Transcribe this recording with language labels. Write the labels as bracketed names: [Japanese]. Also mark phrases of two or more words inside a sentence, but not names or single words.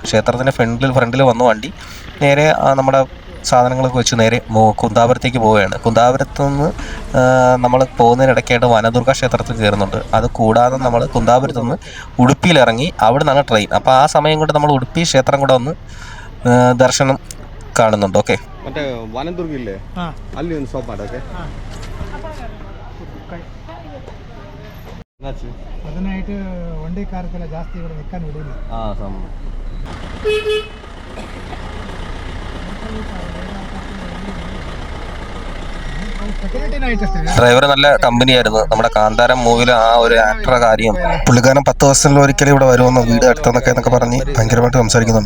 [Malayalam] ക്ഷേത്രത്തിൻ്റെ ഫ്രണ്ടിൽ വന്ന വണ്ടി നേരെ നമ്മുടെ സാധനങ്ങളൊക്കെ വെച്ച് നേരെ കുന്താപുരത്തേക്ക് പോവുകയാണ്. കുന്താപുരത്ത് നിന്ന് നമ്മൾ പോകുന്നതിനിടയ്ക്കായിട്ട് വനദുർഗ ക്ഷേത്രത്തിൽ കയറുന്നുണ്ട്. അത് കൂടാതെ നമ്മൾ കുന്താപുരത്ത് നിന്ന് ഉടുപ്പിയിലിറങ്ങി അവിടെ നിന്നാണ് ട്രെയിൻ. അപ്പോൾ ആ സമയം കൊണ്ട് നമ്മൾ ഉടുപ്പി ക്ഷേത്രം കൂടെ ഒന്ന് ദർശനം കാണുന്നുണ്ട്. ഓക്കെ, മറ്റേ വനദുർഗില്ലേ [Kannada] ಅಲ್ಲಿ ಒಂದು ಸ್ಟಾಪ್ ಮಾಡೋಕೆ ಅದನ್ನಾയിട്ട് ಒಂದೇ ಕಾರ್ಕೆಲ್ಲ ಜಾಸ್ತಿ [Malayalam] ഇവിടെ നിൽക്കാൻ വിടില്ല. [Kannada] ಸೆಕ್ಯೂರಿಟಿನಾಯ್ತಷ್ಟೇ. [Malayalam] ഡ്രൈവർ നല്ല കമ്പനിയായിരുന്നു. നമ്മുടെ കാന്താരം മൂവിയിൽ ആ ഒരു ആക്ടറുടെ കാര്യം പുള്ളിക്കാരൻ 10 ദിവസത്തിൽ ഒരിക്കലും ഇവിടെ വരുമെന്ന് വീട് അടുത്തെന്നൊക്കെ പറഞ്ഞ് ഭയങ്കരമായിട്ട് സംസാരിക്കുന്നുണ്ട്.